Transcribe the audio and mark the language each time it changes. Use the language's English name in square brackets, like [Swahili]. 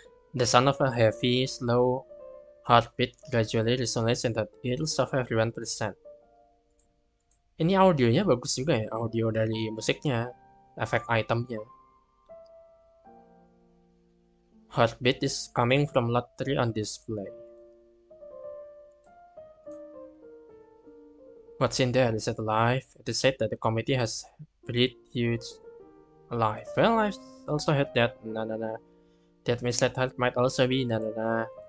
[English] The sound of a heavy, slow heartbeat gradually resonates in the ears of everyone present. [Indonesian] Ini audionya bagus juga ya, audio dari musiknya, efek itemnya. [English] Heartbeat is coming from lot 3 on display. What's in there? Is it alive? It is said that the committee has breathed huge alive. Well, I've also heard that. Nah. That misled heart might also be. Nah.